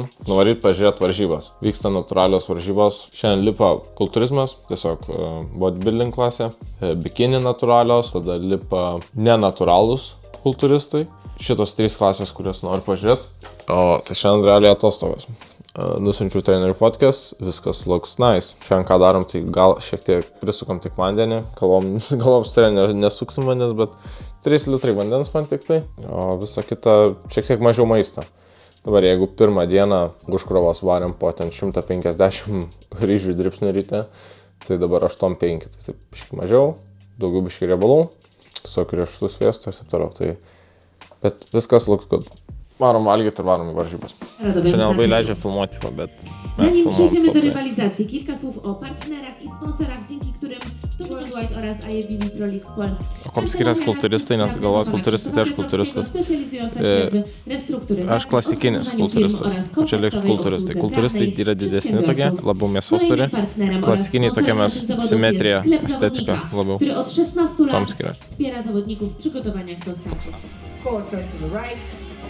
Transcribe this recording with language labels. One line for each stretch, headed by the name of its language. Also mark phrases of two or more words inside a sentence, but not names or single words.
Lithuanian: Nuvaryt pažiūrėti varžybas. Vyksta natūralios varžybos. Šiandien lipa kultūrizmas, tiesiog bodybuilding klasė. Bikini natūralios, tada lipa nenatūralūs kultūristai. Šitos 3 klasės, kurias noriu pažiūrėti. O tai šiandien realiai atostogos. Nusiunčiau trenerių fotkas, viskas
English: looks nice.
Lithuanian: Šiandien ką darom, tai gal šiek tiek prisukam tik vandenį. Galvom su treneriu nesuksim vandens, bet 3 litrai vandens man tik tai. O visa kita šiek tiek mažiau maisto. Dabar jeigu pirmą dieną užkrovos varėm po ten 150 ryžių dribsnių ryte, tai dabar 8,5. Tai taip biškai mažiau, daugiau biškai riebalų, tiesiog riešutų sviesto ir taip toliau. Tai, bet viskas
English: looks good.
Lithuanian: Varom valgyti ir varom į varžybas. Šiandien labai leidžia filmuoti, bet
Polish: zanim przejdziemy do rywalizacji, kilka słów o partnerach i sponsorach, dzięki którym World Wide oraz IABB Pro League w Polsce.
Lithuanian: O kom skiriasi kultūristai, nes galvojat kultūristai, tai aš kultūristas. Aš klasikinis kultūristas, o čia liks kultūristai. Kultūristai yra didesni tokie, labiau mėsos turi. Klasikiniai tokie mes simetrija, estetika labiau. Tom skiriasi.
Polish: Wspiera zawodników w przygotowaniach do startu.
English: Quarter to the right.